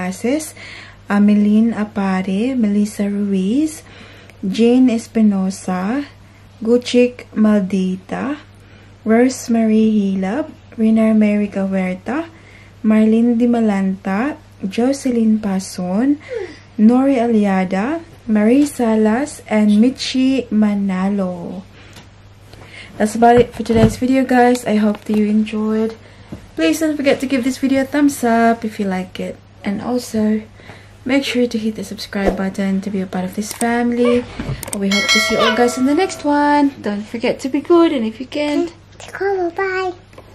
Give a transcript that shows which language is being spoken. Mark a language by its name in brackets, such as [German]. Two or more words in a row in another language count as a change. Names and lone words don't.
[English] Ases, Ameline Apare, Melissa Ruiz, Jane Espinosa, Guchik Maldita, Rosemary Hilab, Rinar Mary Huerta, Marlene Di Malanta, Jocelyn Pason, Nori Aliada, Marie Salas, and Michi Manalo. That's about it for today's video, guys. I hope that you enjoyed. Please don't forget to give this video a thumbs up if you like it. And also, make sure to hit the subscribe button to be a part of this family. We hope to see you all guys in the next one. Don't forget to be good, and if you can,